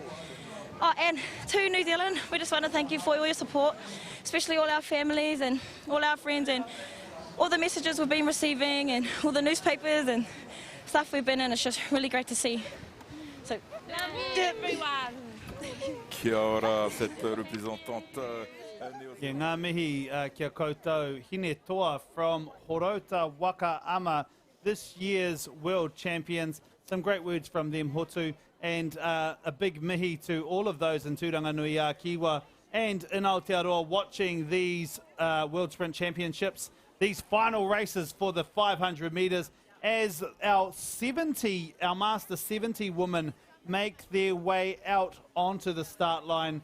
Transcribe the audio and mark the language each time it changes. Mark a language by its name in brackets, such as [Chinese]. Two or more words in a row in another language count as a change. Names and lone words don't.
[English] Oh, and to New Zealand, we just want to thank you for all your support, especially all our families and all our friends and all the messages we've been receiving and all the newspapers and stuff we've been in. It's just really great to see. So, love you, everyone. [Māori] Kia ora, cette représentante. [English] Yeah, [Māori] ngā mihi kia koutou hine toa from Horota Waka Ama, [English] this year's world champions. Some great words from them, Hotu, and a big mihi to all of those in Tūranganui a Kiwa and in Aotearoa watching these World Sprint Championships, these final races for the 500 metres, as our Master 70 women make their way out onto the start line.